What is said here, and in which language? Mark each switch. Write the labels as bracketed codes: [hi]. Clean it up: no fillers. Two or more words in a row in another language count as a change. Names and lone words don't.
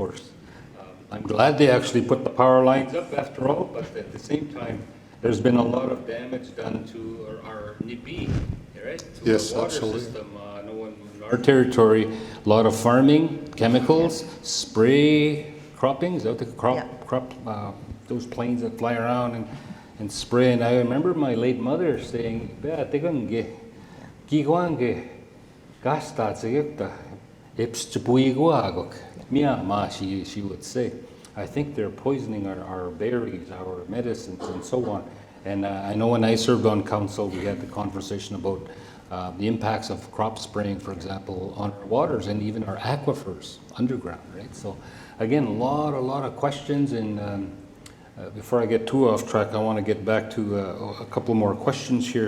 [en] I'm glad they actually put the power lines up after all, but at the same time, there's been a lot of damage done to our Nipi, right? To Yes, our water absolutely. system. I know in our territory, a lot of farming, chemicals, spray croppings, those planes that fly around and spray. And I remember my late mother saying, [mic] "Bea, tegan ge, giguan ge, gasta tsegipta, ipschupuiguagok." Mia ma, [en] she would say. I think they're poisoning our berries, our medicines, and so on. And I know when I served on council, we had the conversation about the impacts of crop spraying, for example, on our waters and even our aquifers underground, right? So again, a lot of questions. And before I get too off track, I want to get back to a couple more questions here.